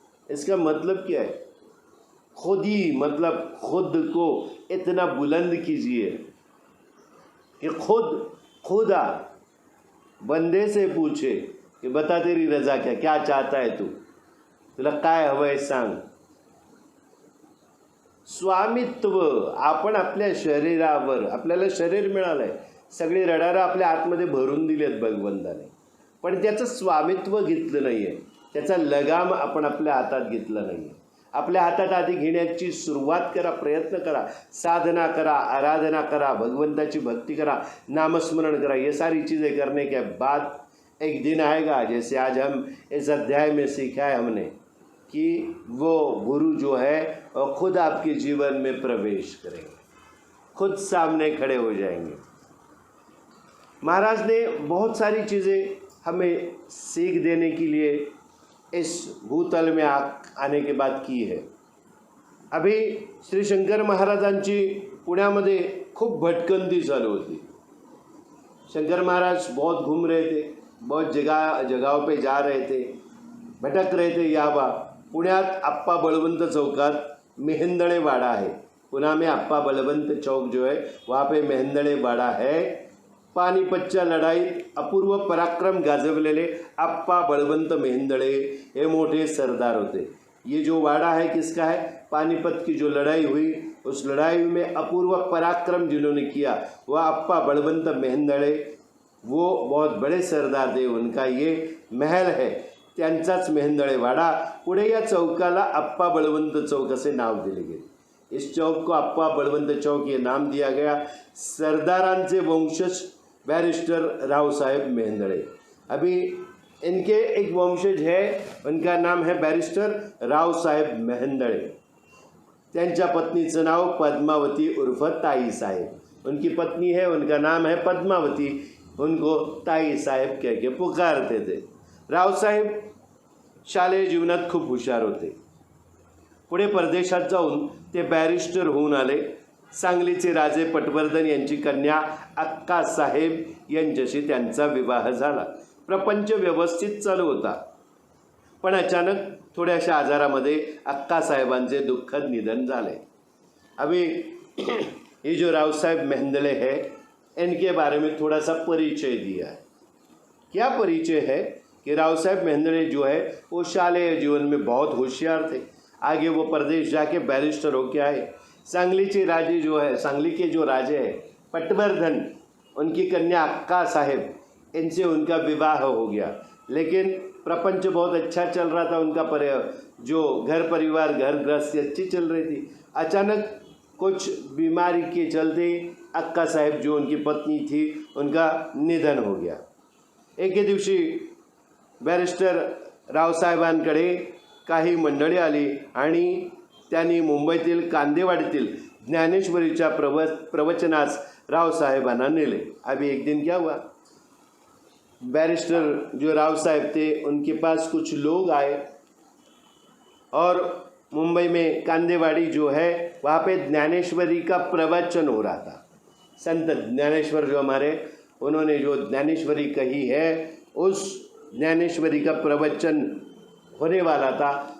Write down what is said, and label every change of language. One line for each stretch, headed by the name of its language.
Hindi: इसका मतलब क्या है? खुद ही मतलब खुद को इतना बुलंद कीजिए कि खुदा बंदे से पूछे कि बता तेरी रज़ा क्या चाहता है,
Marathi: तुला काय हवंय सांग। स्वामित्व, आपण आपल्या शरीरावर, आपल्याला शरीर मिळालंय, सगळी रडारं आपल्या आतमध्ये भरून दिलेत भगवंताने, पण त्याचं स्वामित्व घेतलं नाही आहे, त्याचा लगाम आपण आपल्या हातात घेतला नाही आहे। आपल्या हातात आधी घेण्याची सुरुवात करा, प्रयत्न करा, साधना करा, आराधना करा, भगवंताची भक्ति करा, नामस्मरण करा।
Hindi: ये सारी चीज़ें करने के बाद एक दिन आएगा, जैसे आज हम इस अध्याय में सीखा है हमने, कि वो गुरु जो है वो खुद आपके जीवन में प्रवेश करेंगे। खुद सामने खड़े हो जाएंगे। महाराज ने बहुत सारी चीज़ें हमें सीख देने के लिए इस भूतल में आने के बाद की है।
Marathi: अभी श्री शंकर महाराजांची पुण्यामध्ये खूप भटकंती चालू होती।
Hindi: शंकर महाराज बहुत घूम रहे थे, बहुत जगहों पे जा रहे थे, भटक रहे थे। यहाँ पुण्यात अप्पा बळवंत चौकात मेहंदळे वाड़ा है। पुणे में अप्पा बलवंत चौक जो है वहाँ पे मेहंदळे वाड़ा है।
Marathi: पानिपतच्या लढाईत अपूर्व पराक्रम गाजवलेले अप्पा बळवंत मेहंदळे हे मोठे सरदार होते।
Hindi: ये जो वाड़ा है किसका है? पानीपत की जो लड़ाई हुई उस लड़ाई में अपूर्व पराक्रम जिन्होंने किया वह अप्पा बळवंत मेहंदळे, वो बहुत बड़े सरदार थे। उनका ये महल है,
Marathi: त्यांचाच मेहंदळे वाड़ा। पुढे या चौकाला अप्पा बळवंत चौक असे नाव दिले गए।
Hindi: इस चौक को अप्पा बळवंत चौक ये नाम दिया गया।
Marathi: सरदारांचे वंशज बैरिस्टर राव साहेब मेहंदळे।
Hindi: अभी इनके एक वंशज है, उनका नाम है बैरिस्टर राव साहेब मेहंदळे।
Marathi: त्यांच्या पत्नीचं नाव पद्मावती उर्फ ताई साहेब।
Hindi: उनकी पत्नी है, उनका नाम है पद्मावती, उनको ताई साहेब कह के पुकारते थे।
Marathi: राव साहेब शालेय जीवनात खूप हुशार होते। पुढे परदेशात जाऊन ते बॅरिस्टर होऊन आले। सांगलीचे राजे पटवर्धन यांची कन्या अक्का साहेब यांच्याशी त्यांचा विवाह झाला। प्रपंच व्यवस्थित चालू होता, पण अचानक थोड्याशा आजारामध्ये अक्का साहेबांचे दुःखद निधन झाले।
Hindi: अभी ये जो राव साहेब मेहंदळे है, इनके बारे में थोड़ा सा परिचय दिया है। क्या परिचय है कि राव साहेब मेहंदळे जो है वो शालेय जीवन में बहुत होशियार थे। आगे वो प्रदेश जाके बैरिस्टर होके आए। सांगली राजे जो है, सांगली के जो राजे हैं पटवर्धन, उनकी कन्या अक्का साहेब, इनसे उनका विवाह हो गया। लेकिन प्रपंच बहुत अच्छा चल रहा था उनका, जो घर परिवार घर गृहस्थी अच्छी चल रही थी। अचानक कुछ बीमारी के चलते अक्का साहेब जो उनकी पत्नी थी उनका निधन हो गया।
Marathi: एके दिवशी बैरिस्टर रावसाहेबांकडे काही मंडळी आली आणि त्यांनी मुंबईतील कांदेवाडीतील ज्ञानेश्वरीच्या प्रवचनास रावसाहेबांना नेले।
Hindi: अभी एक दिन क्या हुआ, बैरिस्टर जो राव साहब थे उनके पास कुछ लोग आए और मुंबई में कांदेवाड़ी जो है वहाँ पे ज्ञानेश्वरी का प्रवचन हो रहा था। संत ज्ञानेश्वर जो हमारे, उन्होंने जो ज्ञानेश्वरी कही है उस ज्ञानेश्वरी का प्रवचन होने वाला था।